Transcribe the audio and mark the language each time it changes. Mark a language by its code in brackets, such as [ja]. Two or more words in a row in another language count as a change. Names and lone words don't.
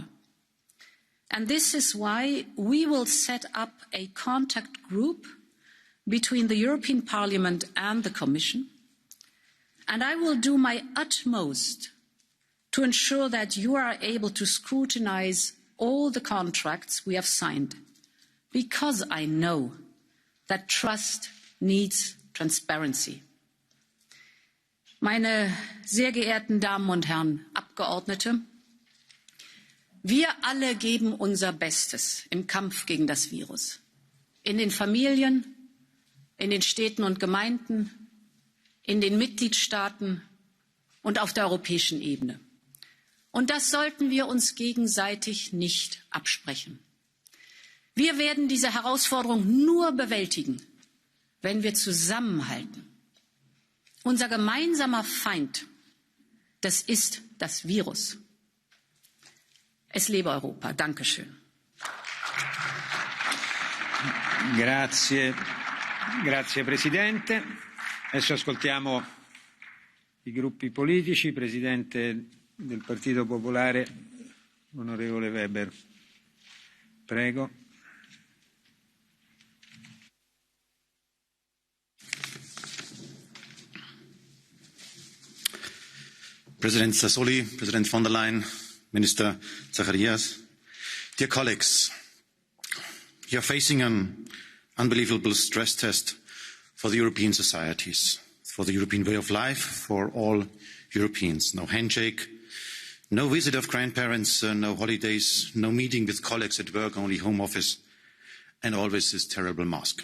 [en] And this is why we will set up a contact group between the European Parliament and the Commission. And I will do my utmost to ensure that you are able to scrutinise all the contracts we have signed, because I know that trust needs transparency. [de] Meine sehr geehrten Damen und Herren Abgeordnete, wir alle geben unser Bestes im Kampf gegen das Virus. In den Familien, in den Städten und Gemeinden, in den Mitgliedstaaten und auf der europäischen Ebene. Und das sollten wir uns gegenseitig nicht absprechen. Wir werden diese Herausforderung nur bewältigen, wenn wir zusammenhalten. Unser gemeinsamer Feind, das ist das Virus. Es lebe Europa. Dankeschön. [it] Grazie Presidente. Adesso ascoltiamo i gruppi politici. Presidente del Partito Popolare, onorevole Weber. Prego. [en] President Sassoli, President von der Leyen, Minister Zacharias, dear colleagues, you are facing an unbelievable stress test for the European societies, for the European way of life, for all Europeans. No handshake, no visit of grandparents, no holidays, no meeting with colleagues at work, only home office, and always this terrible mask.